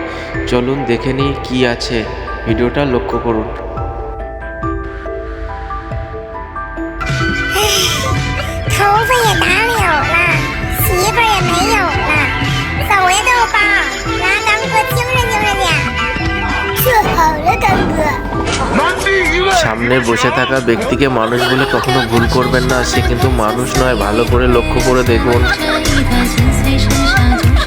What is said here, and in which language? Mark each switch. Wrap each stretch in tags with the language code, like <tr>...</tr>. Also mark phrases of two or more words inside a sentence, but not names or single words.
<bn>চলুন দেখে নিই কি আছে, ভিডিওটা লক্ষ্য করুন।</bn> <zh>头发也打绺了，媳妇儿也没有了，走呀豆包，来刚哥精神精神点。这好了，刚哥。</zh> <bn>সামনে বসে থাকা ব্যক্তিকে মানুষ বলে কখনো ভুল করবেন না, সে কিন্তু মানুষ নয়, ভালো করে লক্ষ্য করে দেখুন।</bn>